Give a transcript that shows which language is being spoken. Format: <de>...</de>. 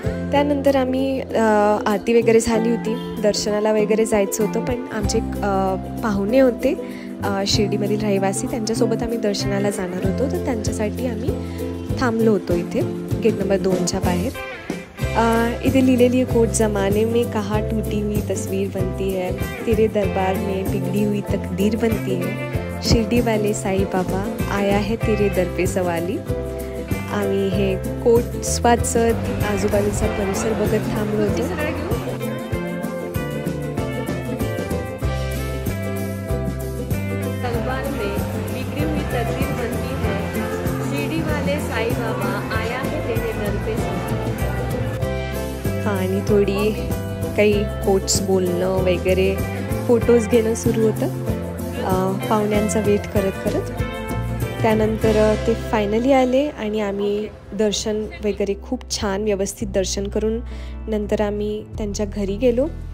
<mr>त्यानंतर आम्ही आरती वगैरे झाली होती, दर्शनाला वगैरे जायचं होतं, पण आमचे पाहुणे होते शिर्डीमधील रहिवासी, त्यांच्यासोबत आम्ही दर्शनाला जाणार होतो, तर त्यांच्यासाठी आम्ही थांबलो होतो इथे गेट नंबर 2च्या बाहेर।</mr> <hi>इधर</hi> <mr>लिहिलेली</mr> <hi>कोट ज़माने में कहाँ टूटी हुई तस्वीर बनती है, तेरे दरबार में बिगड़ी हुई तकदीर बनती है, शिर्डी वाले साई बाबा आया है तेरे दर पे सवाली।</hi> <mr>आम्ही हे कोट वाचत आजूबाजूचा परिसर बघत थांबलो होतो।</mr> <hi>दरबार में बिगड़ी हुई तकदीर बनती है, शिर्डी वाले साई बाबा आया है तेरे दर पे सवाली।</hi> <mr>आणि थोडी काही कोट्स बोलणं वगैरे, फोटोज घेणं सुरू होतं पाहुण्यांचा वेट करत करत। त्यानंतर ते फायनली आले आणि आम्ही दर्शन वगैरे खूप छान व्यवस्थित दर्शन करून नंतर आम्ही त्यांच्या घरी गेलो।</mr>